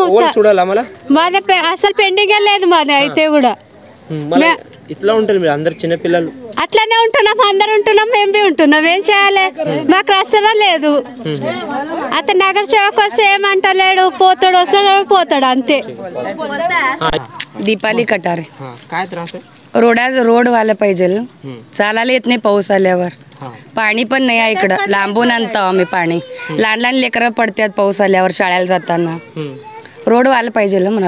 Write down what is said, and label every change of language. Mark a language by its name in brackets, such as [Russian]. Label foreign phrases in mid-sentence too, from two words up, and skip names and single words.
[Telugu] మాది అసలు పెండింగ్ లేదు మాది. అయితే కూడా ఇట్లా ఉంటారు మీరు అందరు చిన్న పిల్లలు. అట్లానే ఉంటున్నాం, అందరు ఉంటున్నాం, మేము బి ఉంటున్నాం. ఏం చేయాలి? మాకు రస్తనా లేదు. అతను నగర సేవకు వస్తే ఏమంటలేడు, పోతాడు, వస్తాడు, పోతాడు, అంతే. [Marathi] दीपाली कटारे. काय त्रास आहे? रोड व्हायला पाहिजे. चालायला येत नाही पाऊस आल्यावर. पाणी पण नाही आहे इकडं. लांबून आणतो आम्ही पाणी. लहान लहान लेकरं पडतात पाऊस आल्यावर शाळेला जाताना. रोड व्हायला पाहिजे म्हणाला.